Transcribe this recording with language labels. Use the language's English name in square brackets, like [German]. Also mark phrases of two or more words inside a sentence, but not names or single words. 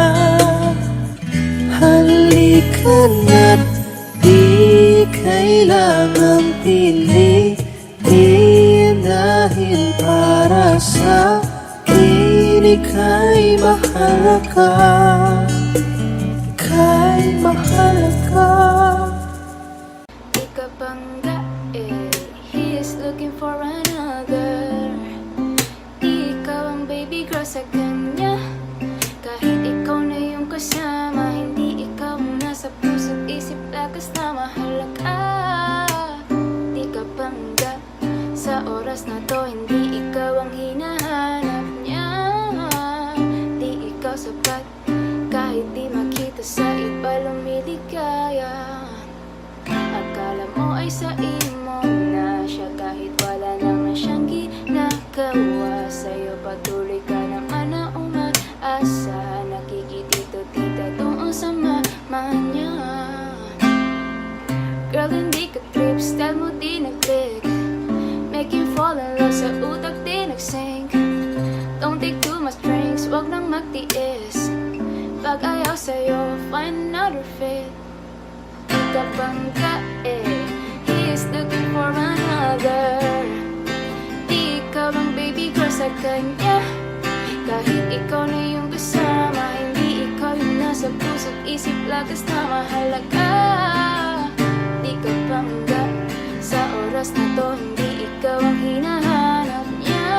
[Filipino] Halikan at di kailangang pilitin, dahil para sa akin ika'y mahalaga. Ika'y mahalaga. Ikabangga, [English] he is looking for another. [Filipino] Di ikaw ang [English] baby girl [Filipino] sa kanya. Kahit ikaw na yung kasama, hindi ikaw ang nasa puso't isip, lakas na mahalaga. Di ka bangga, sa oras na to hindi ikaw ang hinahanap niya. Di ikaw sapat, kahit di makita sa iba lumiligaya. Akala mo ay sa imo na siya, kahit wala naman siyang ginagawa sa'yo. Patuloy ka naman na umaasa, nakikitito-tita doon sa mama niya. Girl, hindi ka trip, style mo di nag-click, [English] make him fall in love, [Filipino] sa utak di nag-sync. [English] Don't take too much drinks, [Filipino] wag nang magtiis. Pag ayaw sa'yo, [English] find another fit. [Filipino] Di ka bangga, [English] he is looking for another. [Filipino] Di ikaw ang [English] baby girl [Filipino] sa kanya. Kahit ikaw na yung kasama, hindi ikaw yung nasa puso't isip, lakas na mahalaga. Di ka bangga, sa oras na to hindi ikaw ang hinahanap niya.